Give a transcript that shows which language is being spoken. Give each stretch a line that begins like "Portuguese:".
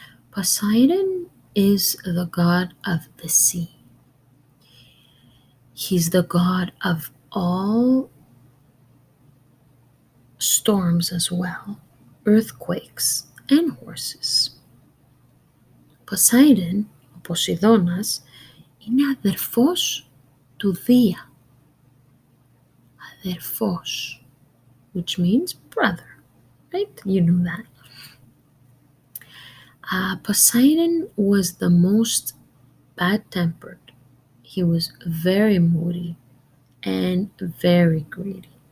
English: Poseidon is the god of the sea. He's the god of all storms as well, earthquakes, and horses.
Greek: Poseidon, ο Ποσειδώνας, είναι αδερφός του Δία.
English: Αδερφός, which means brother, right? You know that. Poseidon was the most bad tempered. He was very moody and very greedy.